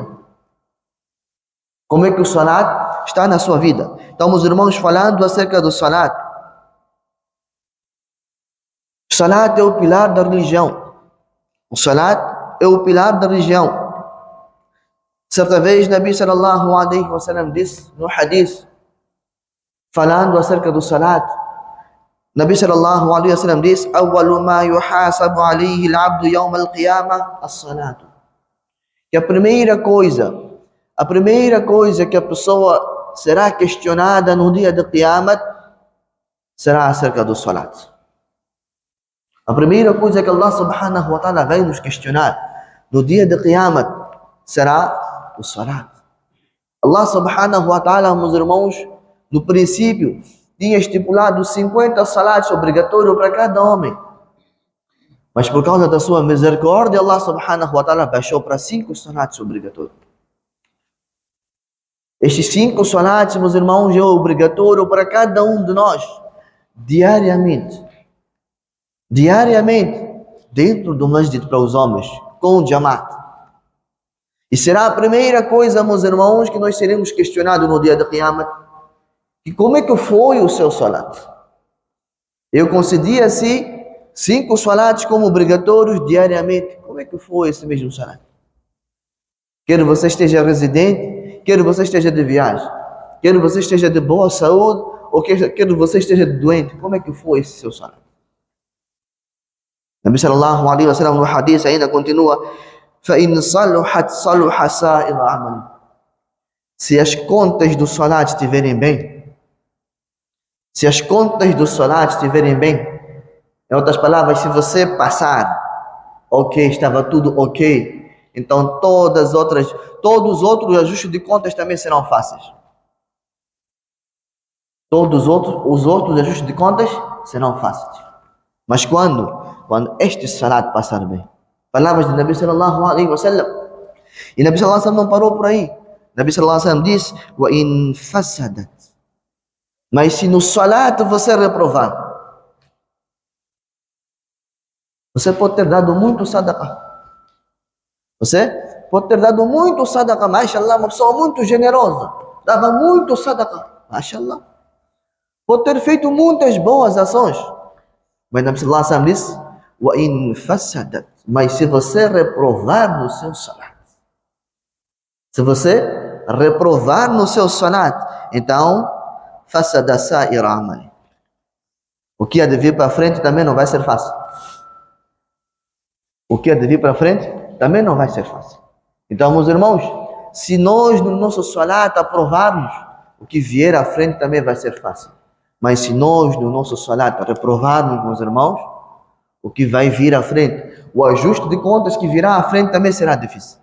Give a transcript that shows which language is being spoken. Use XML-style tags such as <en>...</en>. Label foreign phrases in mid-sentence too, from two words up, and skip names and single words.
<pt>Como é que o salat está na sua vida? Então, meus irmãos, falando acerca do salat. O salat é o pilar da religião. O salat é o pilar da religião. Certa vez,</pt> <ar>نبي صلى الله عليه وسلم</ar> <pt>disse no hadith, falando acerca do salat,</pt> <ar>نبي صلى الله عليه وسلم diz: "أول ما يحاسب عليه العبد يوم القيامة الصلاة."</ar> <pt>Que a primeira coisa que a pessoa será questionada no dia de Qiyamah será acerca do salat. A primeira coisa que</pt> <ar>الله سبحانه وتعالى</ar> <pt>vai nos questionar no dia de Qiyamah será o salat.</pt> <ar>الله سبحانه وتعالى,</ar> <pt>meus irmãos, no princípio tinha estipulado 50 salats obrigatórios para cada homem. Mas por causa da sua misericórdia,</pt> <ar>الله سبحانه وتعالى</ar> <pt>baixou para 5 salats obrigatórios. Estes 5 salats, meus irmãos, é obrigatório para cada um de nós, diariamente. Diariamente, dentro do masjid para os homens, com o jamaat. E será a primeira coisa, meus irmãos, que nós seremos questionados no dia de Qiyamah. E como é que foi o seu salat? Eu concedi assim 5 salats como obrigatórios diariamente. Como é que foi esse mesmo salat? Quer você esteja residente, quer você esteja de viagem, quer você esteja de boa saúde, ou quer você esteja doente, como é que foi esse seu salat?</pt> <ar>نبي صلى الله عليه وسلم</ar> <pt>no hadith ainda continua:</pt> <ar>فَإِنْ صَلُحَتْ صَلُحَ سَائِرُ عَمَلٍ.</ar> <pt>Se as contas do salat estiverem bem, se as contas do salat estiverem bem, em outras palavras, se você passar, ok, estava tudo ok, então todos os outros ajustes de contas também serão fáceis. Todos os outros ajustes de contas serão fáceis. Mas quando este salat passar bem, palavras de</pt> <ar>نبي صلى الله عليه وسلم,</ar> <pt>e</pt> <ar>نبي صلى الله عليه وسلم</ar> <pt>não parou por aí.</pt> <ar>نبي صلى الله عليه وسلم</ar> <pt>disse:</pt> <ar>"وإن فسدت",</ar> <pt>mas se no salat você reprovar, você pode ter dado muito sadaqah. Você pode ter dado muito sadaqah, mashallah, uma pessoa muito generosa, dava muito sadaqah, mashallah. Pode ter feito muitas boas ações. Mas</pt> <ar>نبي صلى الله عليه وسلم</ar> <pt>disse:</pt> <ar>"وإن فسدت",</ar> <pt>mas se você reprovar no seu salat, se você reprovar no seu salat, então</pt> <ar>فسد سائر عمله.</ar> <pt>O que há de vir para frente também não vai ser fácil. O que há de vir para frente também não vai ser fácil. Então, meus irmãos, se nós no nosso salat aprovarmos, o que vier à frente também vai ser fácil. Mas se nós no nosso salat reprovarmos, meus irmãos, o que vai vir à frente, o ajuste de contas que virá à frente também será difícil.</pt>